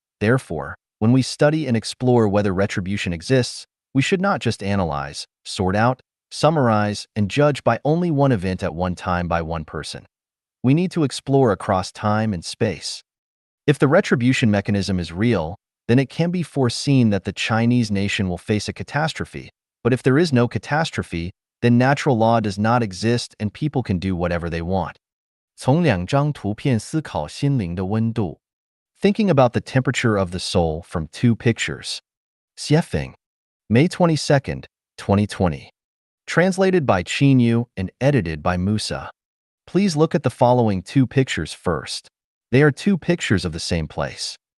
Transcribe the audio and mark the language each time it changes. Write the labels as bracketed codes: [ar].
[en] Therefore, when we study and explore whether retribution exists, we should not just analyze, sort out, summarize, and judge by only one event at one time by one person. We need to explore across time and space. If the retribution mechanism is real, then it can be foreseen that the Chinese nation will face a catastrophe. But if there is no catastrophe, then natural law does not exist and people can do whatever they want. [zh] 从两张图片思考心灵的温度. [en] Thinking about the temperature of the soul from 2 pictures. Xiefeng. May 22nd, 2020. Translated by Qin Yu and edited by Musa. Please look at the following 2 pictures first. They are 2 pictures of the same place.